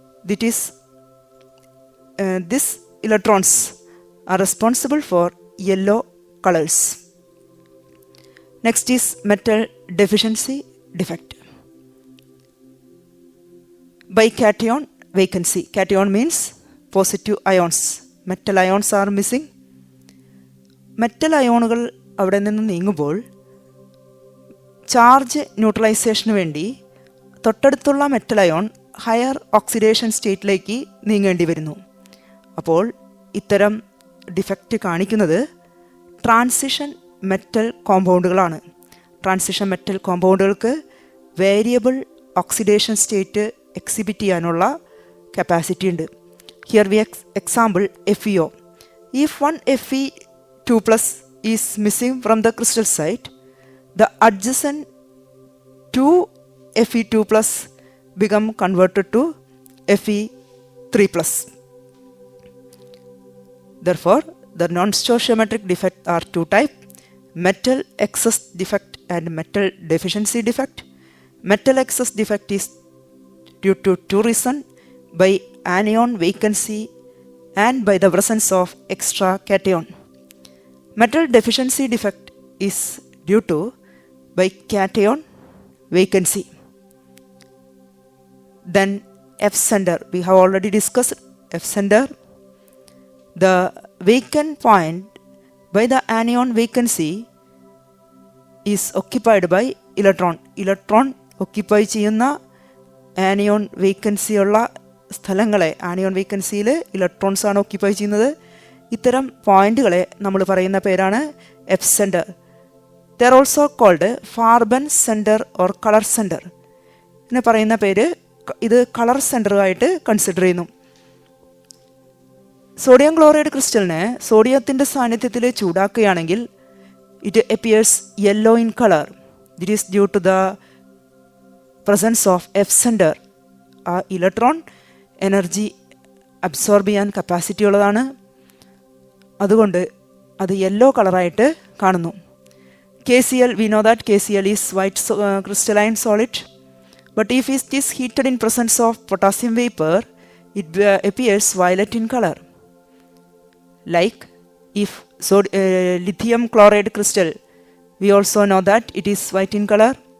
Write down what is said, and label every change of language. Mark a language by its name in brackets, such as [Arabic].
[English] That is, these electrons are responsible for yellow colors. Next is metal deficiency defect. Bication vacancy. Cation means positive ions. Metal ions are missing. [Malayalam] Metal അയോണുകൾ അവിടെ നിന്ന് നീങ്ങുമ്പോൾ charge ന്യൂട്രലൈസേഷന് വേണ്ടി തൊട്ടടുത്തുള്ള metal ion higher oxidation സ്റ്റേറ്റിലേക്ക് നീങ്ങേണ്ടി വരുന്നു. അപ്പോൾ ഇത്തരം defect കാണിക്കുന്നത് transition metal കോമ്പൗണ്ടുകളാണ്. Transition metal കോമ്പൗണ്ടുകൾക്ക് variable oxidation state exhibit ചെയ്യാനുള്ള കപ്പാസിറ്റി ഉണ്ട്. [English] Here we example FeO. If one Fe2 plus is missing from the crystal site, the adjacent 2 Fe2 plus become converted to Fe3 plus. Therefore, the non-stoichiometric defects are two types: metal excess defect and metal deficiency defect. Metal excess defect is due to two reasons: by anion vacancy and by the presence of extra cation. Metal deficiency defect is due to by cation vacancy. Then F center, we have already discussed F center. The vacant point by the anion vacancy is occupied by electron. Electron occupy [Malayalam] ചെയ്യുന്ന anion vacancy ഉള്ള സ്ഥലങ്ങളെ, anion വേക്കൻസിയിൽ electrons ആണ് occupy ചെയ്യുന്നത്. ഇത്തരം പോയിന്റുകളെ നമ്മൾ പറയുന്ന പേരാണ് F centre. [English] They're also called Farben centre or colour centre. [Malayalam] എന്ന് പറയുന്ന പേര് ഇത് കളർ സെൻറ്ററുമായിട്ട് കൺസിഡർ ചെയ്യുന്നു. സോഡിയം ക്ലോറൈഡ് ക്രിസ്റ്റലിനെ സോഡിയത്തിൻ്റെ സാന്നിധ്യത്തിൽ ചൂടാക്കുകയാണെങ്കിൽ [English] It appears yellow in colour. This is due to the presence of F centre. [Malayalam] ആ ഇലക്ട്രോൺ എനർജി അബ്സോർബ് ചെയ്യാൻ കപ്പാസിറ്റി ഉള്ളതാണ്. അതുകൊണ്ട് അത് യെല്ലോ കളറായിട്ട് കാണുന്നു. [English] KCl, we know that KCl is white crystalline solid, but if it is heated in presence of potassium vapor, it appears violet in color. Like if lithium chloride crystal, we also know that it is white in color.